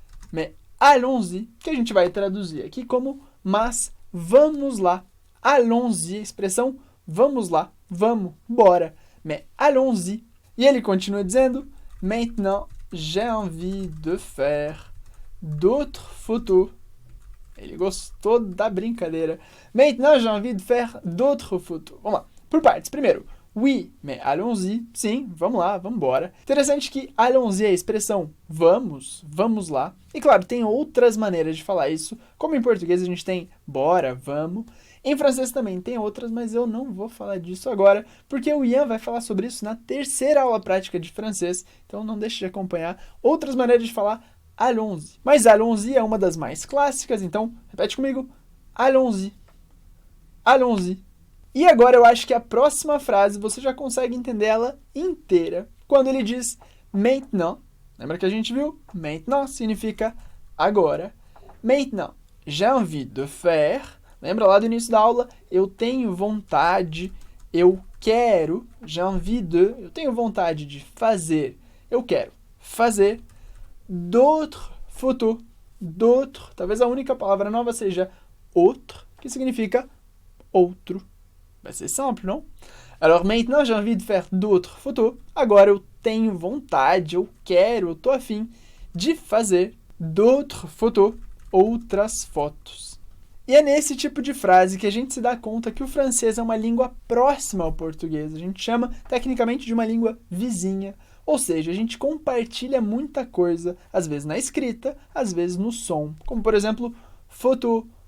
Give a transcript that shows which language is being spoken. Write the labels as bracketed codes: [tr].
[fr] Mais allons-y, [pt] que a gente vai traduzir aqui como mas vamos lá. Allons-y, expressão vamos lá, vamos, bora. [fr] Mais allons-y. [pt] E ele continua dizendo, [fr] maintenant j'ai envie de faire d'autres photos. [pt] Ele gostou da brincadeira. [fr] Maintenant j'ai envie de faire d'autres photos. [pt] Vamos lá, por partes. Primeiro, [fr] oui, mais allons-y. [pt] Sim, vamos lá, vamos embora. Interessante que allons-y é a expressão vamos, vamos lá. E claro, tem outras maneiras de falar isso. Como em português a gente tem bora, vamos. Em francês também tem outras, mas eu não vou falar disso agora, porque o Ian vai falar sobre isso na terceira aula prática de francês. Então não deixe de acompanhar outras maneiras de falar allons-y. Mas allons-y é uma das mais clássicas, então repete comigo. Allons-y. Allons-y. E agora eu acho que a próxima frase você já consegue entender ela inteira. Quando ele diz maintenant, lembra que a gente viu? Maintenant significa agora. [fr] Maintenant, j'ai envie de faire. [pt] Lembra lá do início da aula? Eu tenho vontade, eu quero. [fr] J'ai envie de, [pt] eu tenho vontade de fazer. Eu quero fazer [fr] d'autres photos. [pt] D'autres, talvez a única palavra nova seja autre, que significa outro. Vai ser simples, não? [fr] Alors maintenant, j'ai envie de faire d'autres photos. [pt] Agora eu tenho vontade, eu quero, eu tô afim de fazer [fr] d'autres photos, [pt] outras fotos. E é nesse tipo de frase que a gente se dá conta que o francês é uma língua próxima ao português. A gente chama, tecnicamente, de uma língua vizinha. Ou seja, a gente compartilha muita coisa, às vezes na escrita, às vezes no som. Como, por exemplo, photo,